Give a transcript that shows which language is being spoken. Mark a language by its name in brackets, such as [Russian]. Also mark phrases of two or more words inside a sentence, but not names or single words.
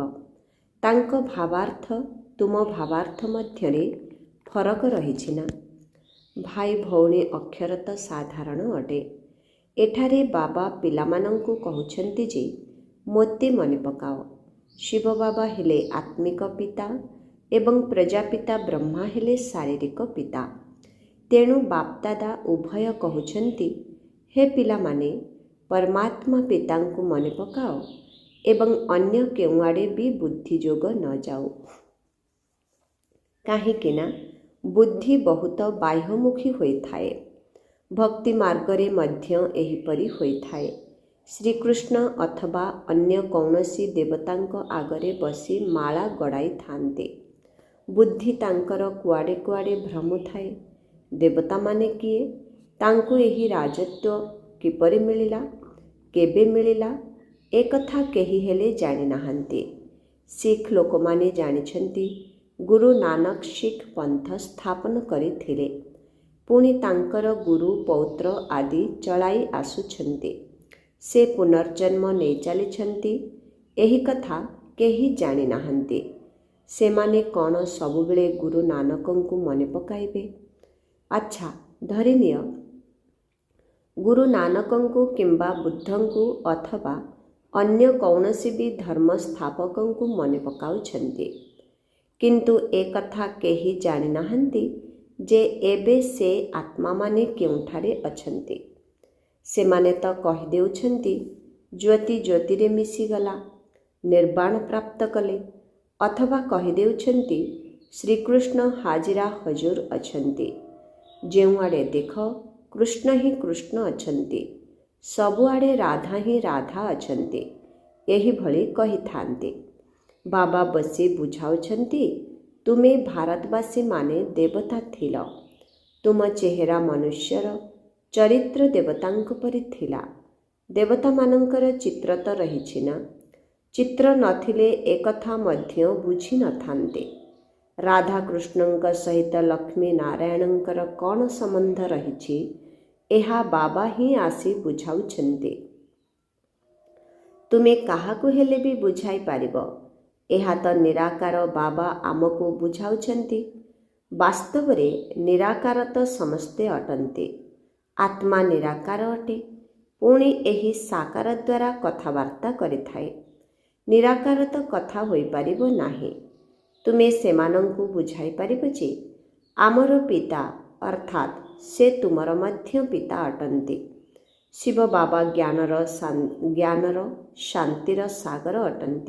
[Odia] ତାଙ୍କ ଭାବାର୍ଥ ତୁମ ଭାବାର୍ଥ ମଧ୍ୟରେ ଫରକ ରହିଛି ନା। ଭାଇ ଭଉଣୀ ଅକ୍ଷର ତ ସାଧାରଣ ଅଟେ। ଏଠାରେ ବାବା ପିଲାମାନଙ୍କୁ କହୁଛନ୍ତି ଯେ ମୋତେ ମନେ ପକାଅ। ଶିବ ବାବା ହେଲେ ଆତ୍ମିକ ପିତା ଏବଂ ପ୍ରଜାପିତା ବ୍ରହ୍ମା ହେଲେ ଶାରୀରିକ ପିତା। ତେଣୁ ବାପଦାଦା ଉଭୟ କହୁଛନ୍ତି, ହେ ପିଲାମାନେ ପରମାତ୍ମା ପିତାଙ୍କୁ ମନେ ପକାଅ ଏବଂ ଅନ୍ୟ କେଉଁଆଡେ ଭି ବୁଦ୍ଧି ଯୋଗ ନ ଯାଉ। କାହିଁକି ନା ବୁଦ୍ଧି ବହୁତ ବାହ୍ୟମୁଖୀ ହୋଇଥାଏ। ଭକ୍ତି ମାର୍ଗରେ ମଧ୍ୟ ଏହିପରି ହୋଇଥାଏ। ଶ୍ରୀକୃଷ୍ଣ ଅଥବା ଅନ୍ୟ କୌଣସି ଦେବତାଙ୍କ ଆଗରେ ବସି ମାଳା ଗଡ଼ାଇ ଥାନ୍ତେ। ବୁଦ୍ଧି ତାଙ୍କର କୁଆଡେ କୁଆଡେ ଭ୍ରମୁଥାଏ। ଦେବତା ମାନେ କିଏ? ତାଙ୍କୁ ଏହି ରାଜତ୍ୱ କିପରି ମିଳିଲା, କେବେ ମିଳିଲା, ଏକଥା କେହି ହେଲେ ଜାଣି ନାହାନ୍ତି। ସିଖ ଲୋକମାନେ ଜାଣିଛନ୍ତି ଗୁରୁ ନାନକ ସିଖ ପନ୍ଥ ସ୍ଥାପନ କରିଥିଲେ। ପୁଣି ତାଙ୍କର ଗୁରୁ ପୌତ୍ର ଆଦି ଚଳାଇ ଆସୁଛନ୍ତି। ସେ ପୁନର୍ଜନ୍ମ ନେଇ ଚାଲିଛନ୍ତି, ଏହି କଥା କେହି ଜାଣି ନାହାନ୍ତି। ସେମାନେ କୌଣସି ସବୁବେଳେ ଗୁରୁ ନାନକଙ୍କୁ ମନେ ପକାଇବେ? ଅଚ୍ଛା ଧରିନିଅ, ଗୁରୁ ନାନକଙ୍କୁ କିମ୍ବା ବୁଦ୍ଧଙ୍କୁ ଅଥବା ଅନ୍ୟ କୌଣସି ଭି ଧର୍ମ ସ୍ଥାପକଙ୍କୁ ମନେ ପକାଉଛନ୍ତି, କିନ୍ତୁ ଏକ କଥା କେହି ଜାଣି ନାହାନ୍ତି ଯେ ଏବେ ସେ ଆତ୍ମାମାନେ କେଉଁଠାରେ ଅଛନ୍ତି। ସେମାନେ ତ କହି ଦେଉଛନ୍ତି ଜ୍ୟୋତି ଜ୍ୟୋତିରେ ମିଶିଗଲା, ନିର୍ବାଣ ପ୍ରାପ୍ତ କଲେ, ଅଥବା କହି ଦେଉଛନ୍ତି ଶ୍ରୀକୃଷ୍ଣ ହାଜିରା ହଜୁର ଅଛନ୍ତି। ଯେଉଁଆଡେ ଦେଖ କୃଷ୍ଣ ହି କୃଷ୍ଣ ଅଛନ୍ତି, ସବୁଆଡେ ରାଧା ହି ରାଧା ଅଛନ୍ତି, ଏହିଭଳି କହିଥାନ୍ତି। ବାବା ବସି ବୁଝାଉଛନ୍ତି, ତୁମେ ଭାରତବାସୀମାନେ ଦେବତା ଥିଲ। ତୁମ ଚେହେରା ମନୁଷ୍ୟର, ଚରିତ୍ର ଦେବତାଙ୍କ ପରି ଥିଲା। ଦେବତାମାନଙ୍କର ଚିତ୍ର ତ ରହିଛି ନା। ଚିତ୍ର ନଥିଲେ ଏକଥା ମଧ୍ୟ ବୁଝି ନ ଥାନ୍ତେ। ରାଧା କୃଷ୍ଣଙ୍କ ସହିତ ଲକ୍ଷ୍ମୀ ନାରାୟଣଙ୍କର କୌଣସି ସମ୍ବନ୍ଧ ରହିଛି, ଏହା ବାବା ହି ଆସି ବୁଝାଉଛନ୍ତି। ତୁମେ କାହାକୁ ହେଲେ ଭି ବୁଝାଇ ପାରିବ। ଏହା ତ ନିରାକାର ବାବା ଆମକୁ ବୁଝାଉଛନ୍ତି। ବାସ୍ତବରେ ନିରାକାର ତ ସମସ୍ତେ ଅଟନ୍ତି। ଆତ୍ମା ନିରାକାର ଅଟେ, ପୁଣି ଏହି ସାକାର ଦ୍ୱାରା କଥାବାର୍ତ୍ତା କରିଥାଏ। ନିରାକାର ତ କଥା ହୋଇପାରିବ ନାହିଁ। ତୁମେ ସେମାନଙ୍କୁ ବୁଝାଇ ପାରିବ ଯେ ଆମର ପିତା ଅର୍ଥାତ୍ ସେ ତୁମର ମଧ୍ୟ ପିତା ଅଟନ୍ତି। ଶିବ ବାବା ଜ୍ଞାନର ଶାନ୍ତିର ସାଗର ଅଟନ୍ତି।